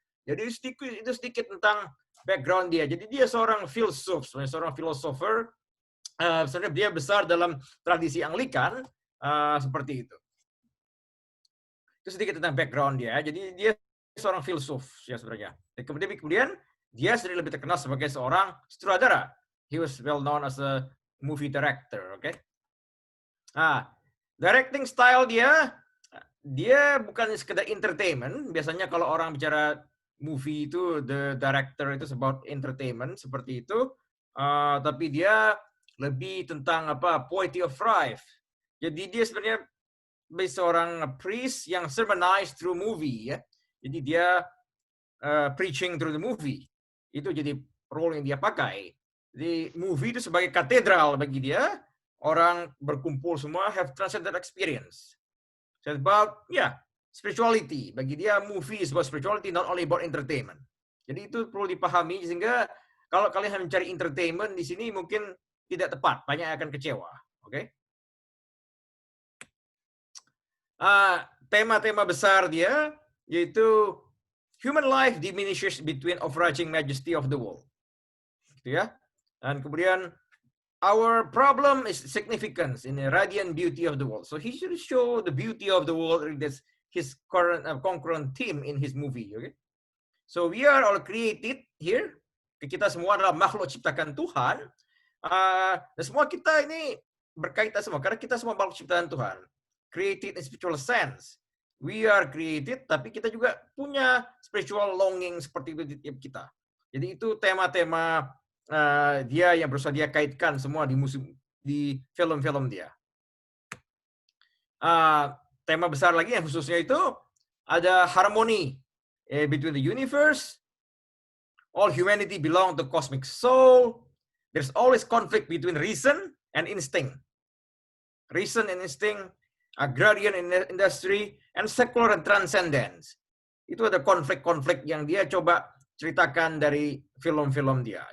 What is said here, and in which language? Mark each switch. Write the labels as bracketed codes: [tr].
[id] Jadi itu sedikit tentang background dia. Jadi dia seorang filsuf, seorang filosofer. Sebenarnya dia besar dalam tradisi Anglikan, seperti itu. Itu sedikit tentang background dia. Jadi dia seorang filsuf ya sebenarnya. Dan kemudian dia sendiri lebih terkenal sebagai seorang sutradara. [en] He was well known as a movie director. Oke. [id] Directing style dia bukan sekedar entertainment. Biasanya kalau orang bicara movie itu [en] the director [id] itu [en] about entertainment [id] seperti itu. Tapi dia lebih tentang [en] poetry of life. [id] Jadi dia sebenarnya seorang priest yang [en] sermonize through movie [id] ya. Jadi dia [en] preaching through the movie. [id] Itu jadi role yang dia pakai. Jadi movie itu sebagai katedral bagi dia. Orang berkumpul semua [en] have transcendent experience. So it's about spirituality. [id] Bagi dia [en] movie is about spirituality, not only about entertainment. [id] Jadi itu perlu dipahami sehingga kalau kalian mencari entertainment di sini mungkin tidak tepat, banyak akan kecewa. Oke? Tema-tema besar dia yaitu [en] human life diminishes between overarching majesty of the world. [id] Gitu ya. Dan kemudian [en] our problem is significance in the radiant beauty of the world. So he should show the beauty of the world. That's his current concurrent theme in his movie. Okay. So we are all created here. [id] Kita semua adalah makhluk ciptakan Tuhan. Dan semua kita ini berkaitan semua karena kita semua makhluk ciptaan Tuhan. [en] Created in spiritual sense. We are created, [id] tapi kita juga punya [en] spiritual longing [id] seperti itu di tiap kita. Jadi itu tema-tema dia yang berusaha dia kaitkan semua di film-film dia. Tema besar lagi yang khususnya itu ada harmoni [en] between the universe. All humanity belong to cosmic soul. There's always conflict between reason and instinct. Reason and instinct, agrarian industry, and secular and transcendence. [id] Itu ada konflik-konflik yang dia coba ceritakan dari film-film dia.